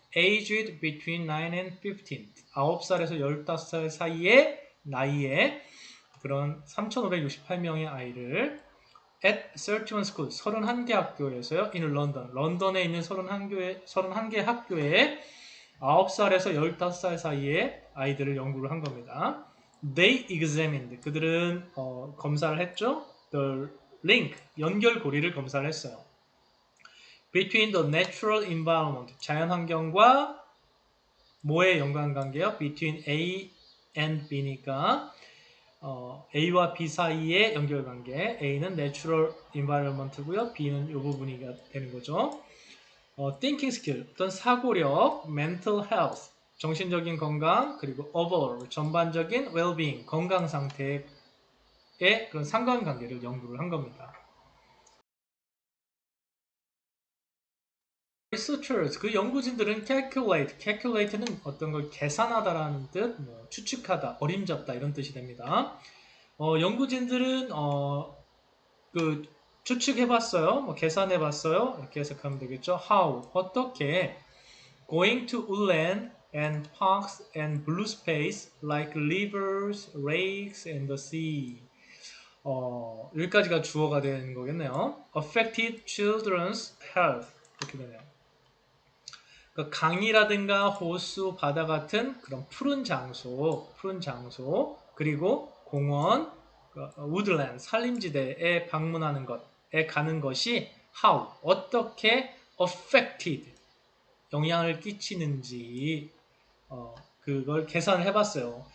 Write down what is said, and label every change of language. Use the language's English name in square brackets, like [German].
[English] aged between 9 and 15, [Korean] 9살에서 15살 사이의 나이에 그런 3,568명의 아이를 [English] at 31 school, [Korean] 31개 학교에서요. [English] in London, [Korean] 런던에 있는 31개 학교에 9살에서 15살 사이의 아이들을 연구를 한 겁니다. [English] They examined, [Korean] 그들은 검사를 했죠. [English] The link, [Korean] 연결고리를 검사를 했어요. [English] Between the natural environment, [Korean] 자연환경과 뭐의 연관관계요? [English] Between A and B [Korean] 니까 A와 B 사이의 연결관계. A는 natural environment고요. B는 이 부분이 되는 거죠. thinking skill, 어떤 사고력, mental health, 정신적인 건강, 그리고 overall, 전반적인 well-being, 건강 상태의 그런 상관관계를 연구를 한 겁니다. researchers, 그 연구진들은 calculate는 어떤 걸 계산하다라는 뜻, 뭐 추측하다, 어림잡다 이런 뜻이 됩니다. 연구진들은 그 추측해봤어요, 뭐 계산해봤어요, 이렇게 해석하면 되겠죠. [English] How, [Korean] 어떻게 [English] going to woodland and parks and blue space like rivers, lakes, and the sea. [Korean] 여기까지가 주어가 되는 거겠네요. [English] affected children's health. [Korean] 이렇게 되네요. 그러니까 강이라든가 호수, 바다 같은 그런 푸른 장소, 그리고 공원, woodland, 산림지대에 방문하는 것에 가는 것이 how, 어떻게 affected, 영향을 끼치는지 그걸 계산을 해봤어요.